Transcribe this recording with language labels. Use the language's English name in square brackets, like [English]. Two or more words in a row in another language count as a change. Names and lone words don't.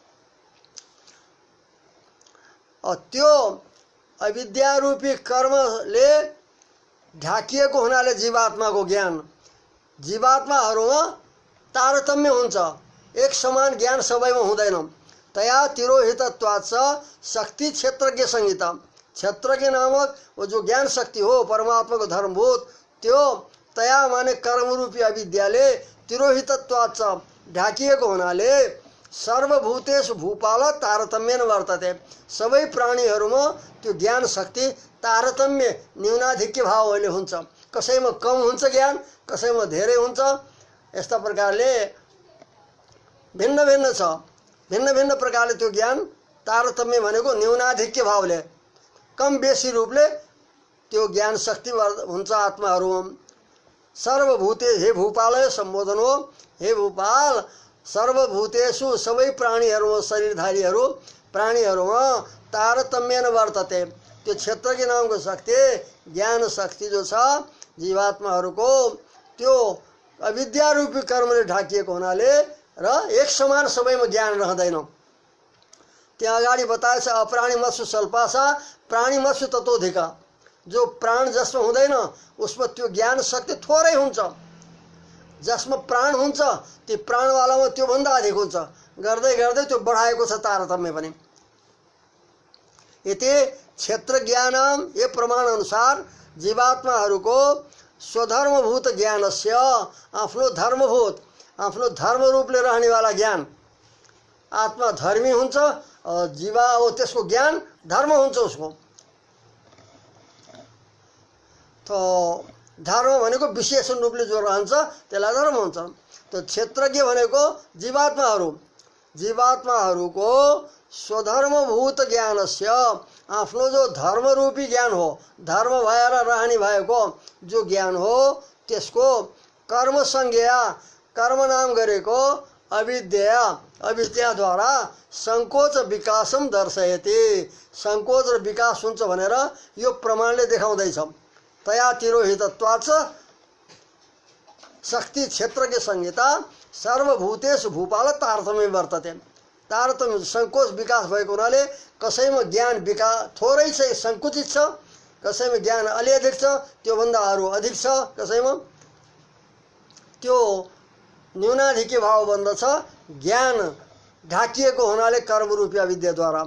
[Nepali] त्यो अविद्या रूपी कर्मले ढाकिएको हुनाले जीवात्माको ज्ञान, जीवात्माहरूमा तारतम्य हुन्छ, एक समान ज्ञान सबैमा हुँदैन। [Sanskrit] तया तिरोहितत्वात् शक्ति क्षेत्रज्ञ संहिता, [Nepali] क्षेत्रज्ञ नामक वो जो ज्ञान शक्ति हो परमात्मा को धर्मभूत, त्यो तया माने कर्मरूपी अविद्याले तिरोहितत्वात् ढाकिएको हुनाले [Sanskrit] सर्वभूतेषु भूपाल तारतम्येन वर्तते, [Nepali] सबै प्राणीहरूमा त्यो ज्ञान शक्ति तारतम्य न्यूनाधिक्य भावले हुन्छ। कसैमा कम हुन्छ ज्ञान, कसैमा धेरै हुन्छ। यस्ता प्रकारले भिन्न भिन्न छ, भिन्न भिन्न प्रकारले त्यो ज्ञान तारतम्य भनेको न्यूनाधिक्य भावले, कम बेसी रूपले त्यो ज्ञान शक्ति हुन्छ आत्माहरूमा। सर्वभूते, हे भूपाल सम्बोधन हो, [Sanskrit] हे भूपाल सर्वभूतेषु [Nepali] सबै प्राणीहरूमा, शरीरधारीहरू प्राणीहरूमा [Sanskrit] तारतम्येन वर्तते, [Nepali] त्यो क्षेत्रज्ञ नामको शक्ति, ज्ञान शक्ति जो छ जीवात्माहरूको त्यो अविद्या रूपी कर्मले ढाकिएको हुनाले र एक समान सबैमा ज्ञान रहँदैन। त्यहाँ अगाडि बताएछ [Sanskrit] अप्राणी मत्सु स्वल्पासा प्राणी मत्सु ततोधिका, [Nepali] जो प्राण जसमा हुँदैन उसमा त्यो ज्ञान शक्ति थोरै हुन्छ, जसमा प्राण हुन्छ त्यो प्राणवालामा त्योभन्दा अधिक हुन्छ, गर्दै गर्दै त्यो बढाएको छ तारतम्य पनि। [Sanskrit] यति क्षेत्र ज्ञानम, [Nepali] ये प्रमाण अनुसार जीवात्माहरूको [Sanskrit] स्वधर्मभूत ज्ञानस्य, [Nepali] आफ्नो धर्मभूत, आफ्नो धर्म रूपले रहनेवाला ज्ञान, आत्मा धर्मी हुन्छ, जीवा हो त्यसको ज्ञान धर्म हुन्छ उसको। तो धर्म भनेको विशेषण रूपले जो रहन्छ त्यसलाई धर्म हुन्छ। तो क्षेत्रज्ञ भनेको जीवात्माहरू, जीवात्माहरूको [Sanskrit] स्वधर्मभूत ज्ञानस्य, [Nepali] आफ्नो जो धर्म रूपी ज्ञान हो, धर्म भएर रहने भएको जो ज्ञान हो त्यसको कर्म संज्ञा, कर्म नाम गरेको अविद्या, अविद्याद्वारा [Sanskrit] संकोच विकासम दर्शयति, [Nepali] संकोच र विकास हुन्छ भनेर यो प्रमाणले देखाउँदैछ। [Sanskrit] तया तिरोहितत्वात् शक्ति क्षेत्रज्ञ संहिता सर्वभूतेषु भूपाल तारतम्य वर्तते, [Nepali] तारतम्य संकोच विकास भएको हुनाले कसैमा ज्ञान विकास थोरै छ, संकुचित छ, कसैमा ज्ञान अलि अधिक छ, त्योभन्दा अरू अधिक छ, कसैमा त्यो न्यूनाधिक्य भाव बन्दछ ज्ञान ढाकिएको हुनाले कर्मरूपी अविद्याद्वारा।